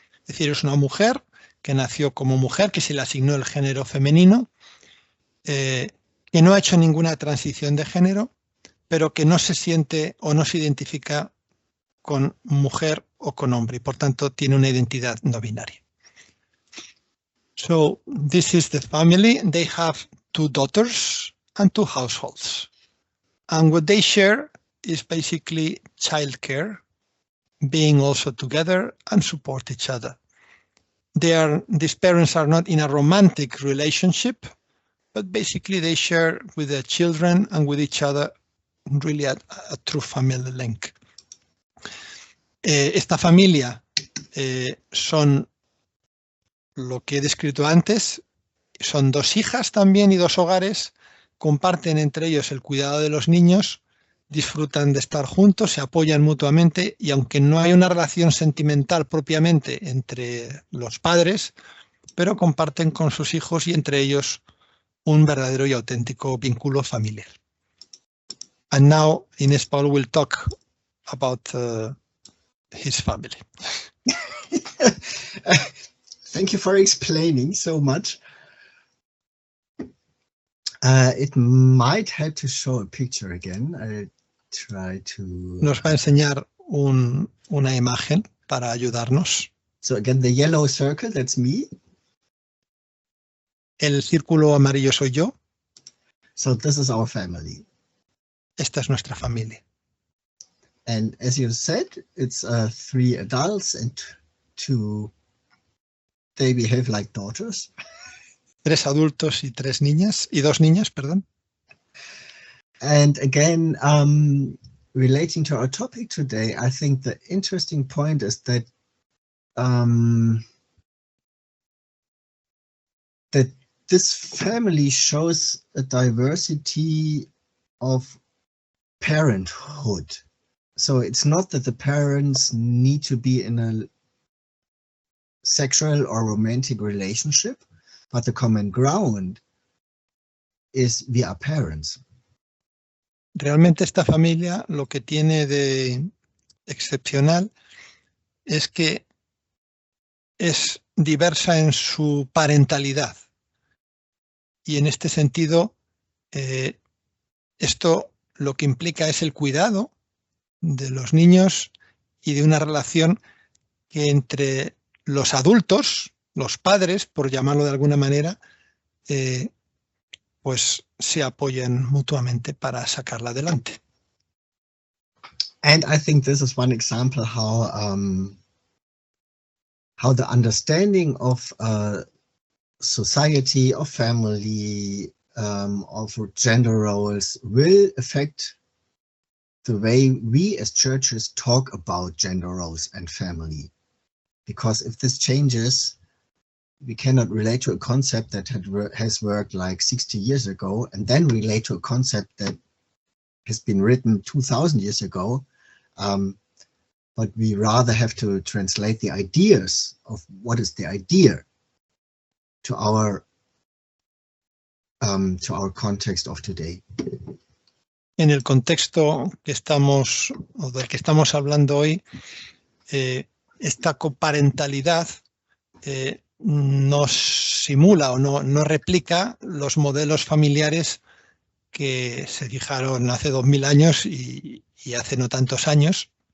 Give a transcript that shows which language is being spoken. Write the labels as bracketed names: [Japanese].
[Spanish] Es decir, es una mujer que nació como mujer, que se le asignó el género femenino, que no ha hecho ninguna transición de género, pero que no se siente o no se identifica con mujer o con hombre, y por tanto tiene una identidad no binaria. [English] So, this is the family. They have 2 daughters and 2 households. And what they share is basically childcare, being also together and support each other. These parents are not in a romantic relationship, but basically they share with their children and with each other really a true family link. [Spanish] Esta familia son lo que he descrito antes, son 2 hijas también y 2 hogares, comparten entre ellos el cuidado de los niños, disfrutan de estar juntos, se apoyan mutuamente y aunque no hay una relación sentimental propiamente entre los padres, pero comparten con sus hijos y entre ellos un verdadero y auténtico vínculo familiar. [English] And now Inés Paul will talk about his family. Thank you for explaining so much. It might help to show a picture again. I try to. [Spanish] Nos va a enseñar una imagen para ayudarnos. [English] So again, the yellow circle, that's me. [Spanish] El círculo amarillo soy yo. [English] So this is our family. [Spanish] Esta es nuestra familia. [English] And as you said, it's 3 adults and 2, they behave like daughters. [Spanish] 3 adultos y 3 niñas, y 2 niñas, perdón. [English] And again, relating to our topic today, I think the interesting point is that that this family shows a diversity of parenthood. So it's not that the parents need to be in a sexual or romantic relationship, but the common ground is we are parents. [Spanish] Realmente esta familia lo que tiene de excepcional es que es diversa en su parentalidad. Y en este sentido, esto lo que implica es el cuidado de los niños y de una relación que entre los adultos, los padres, por llamarlo de alguna manera, pues se apoyan mutuamente para sacarla adelante. [English] And I think this is one example how the understanding of society, of family, of gender roles will affect the way we as churches talk about gender roles and family. Because if this changes, we cannot relate to a concept that has worked like 60 years ago and then relate to a concept that has been written 2000 years ago. But we rather have to translate the ideas of what is the idea to our context of today. [Spanish] En el contexto que estamos, o del que estamos hablando hoy, esta coparentalidad no simula o no replica los modelos familiares que se fijaron hace 2000 años y hace no tantos años.